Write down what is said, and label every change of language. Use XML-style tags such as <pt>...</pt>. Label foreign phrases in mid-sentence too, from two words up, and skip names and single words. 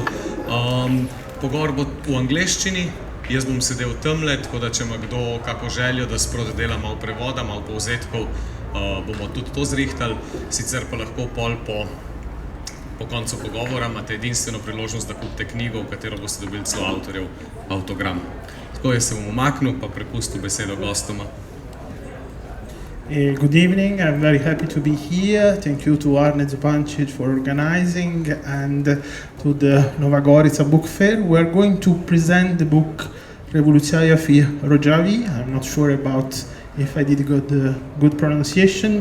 <sl>Pogovor bo v angleščini, jaz bom sedel tamle, tako da če ima kdo kako željo, da sproti dela malo prevoda, malo povzetkov, bomo tudi to zrihtali, sicer pa lahko pol po koncu pogovora imate edinstveno priložnost, da kupite knjigo, v katero boste dobili celo avtorjev avtogram. Tako jaz se bom umaknil, pa prepustil besedo gostoma.</sl> <en>Good evening, I'm very happy to be here. Thank you to Arne Zupančič for organizing and to the Novi Gorici book fair. We're going to present the book Revolucija v Rožavi. I'm not sure about if I did good pronunciation.</en>